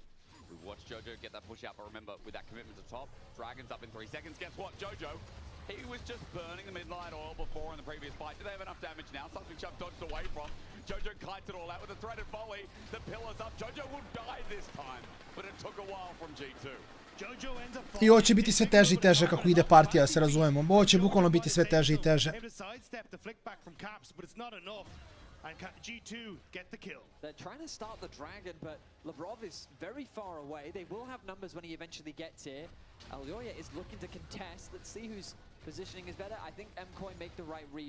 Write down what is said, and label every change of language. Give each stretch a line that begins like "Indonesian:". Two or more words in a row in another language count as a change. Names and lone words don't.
English: We watch Jojo get that push out, but remember, with that commitment to top, Dragon's up in 3 seconds. Guess what, Jojo? He was just burning the midnight oil before in the previous fight. Do they have enough damage now? Something Chubb dodged away from. Jojo kites it all out with a threaded volley. The pillar's up. Jojo will die this time, but it took a while from G2. Jojo ends up
Serbian: I ovo će biti sve teže i teže kako ide partija, da se razumemo. Ovo će bukvalno biti sve teže i teže.
English: And G2 get the kill. They're trying to start the dragon, but Labrov is very far away. They will have numbers when he eventually gets here. Elyoya is looking to contest. Let's see whose positioning is better. I think MKOI make the right read.